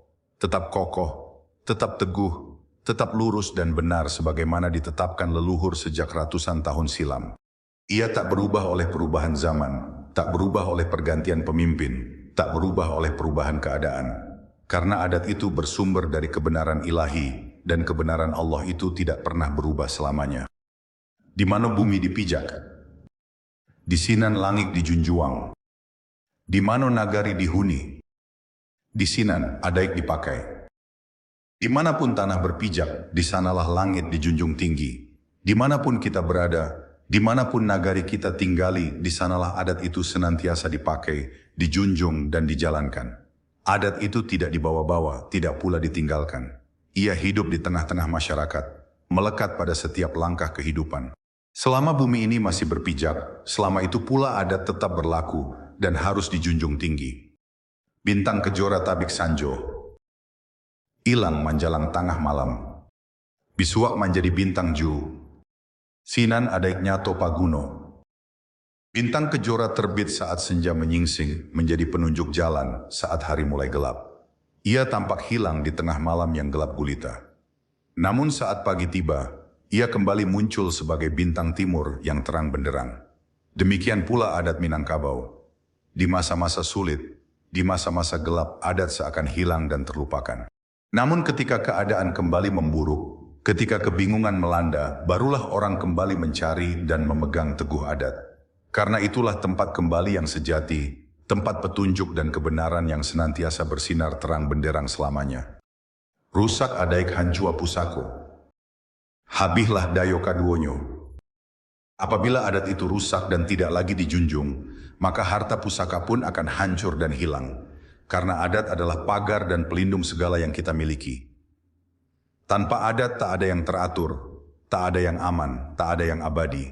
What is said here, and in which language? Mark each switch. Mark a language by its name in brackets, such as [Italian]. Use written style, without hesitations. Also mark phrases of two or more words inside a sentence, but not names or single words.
[Indonesian] Tetap kokoh, tetap teguh, tetap lurus dan benar sebagaimana ditetapkan leluhur sejak ratusan tahun silam. Ia tak berubah oleh perubahan zaman, tak berubah oleh pergantian pemimpin, tak berubah oleh perubahan keadaan. Karena adat itu bersumber dari kebenaran ilahi, dan kebenaran Allah itu tidak pernah berubah selamanya. [Minangkabau] Di mana bumi dipijak, di sinan langit dijunjuang, di mana nagari dihuni, di sinan adaik dipakai. [Indonesian] Dimanapun tanah berpijak, di sanalah langit dijunjung tinggi. Dimanapun kita berada, dimanapun nagari kita tinggali, di sanalah adat itu senantiasa dipakai, dijunjung dan dijalankan. Adat itu tidak dibawa-bawa, tidak pula ditinggalkan. Ia hidup di tengah-tengah masyarakat, melekat pada setiap langkah kehidupan. Selama bumi ini masih berpijak, selama itu pula adat tetap berlaku dan harus dijunjung tinggi. [Minangkabau] Bintang kejora tabik sanjo, ilang manjalang tengah malam. Bisuak menjadi bintang ju, sinan adaik nyato paguno. [Indonesian] Bintang kejora terbit saat senja menyingsing, menjadi penunjuk jalan saat hari mulai gelap. Ia tampak hilang di tengah malam yang gelap gulita. Namun saat pagi tiba, ia kembali muncul sebagai bintang timur yang terang benderang. Demikian pula adat Minangkabau. Di masa-masa sulit, di masa-masa gelap, adat seakan hilang dan terlupakan. Namun ketika keadaan kembali memburuk, ketika kebingungan melanda, barulah orang kembali mencari dan memegang teguh adat. Karena itulah tempat kembali yang sejati, tempat petunjuk dan kebenaran yang senantiasa bersinar terang benderang selamanya. [Minangkabau] Rusak adaik hancua pusako, habihlah dayo kaduonyo. [Indonesian] Apabila adat itu rusak dan tidak lagi dijunjung, maka harta pusaka pun akan hancur dan hilang. Karena adat adalah pagar dan pelindung segala yang kita miliki. Tanpa adat tak ada yang teratur, tak ada yang aman, tak ada yang abadi.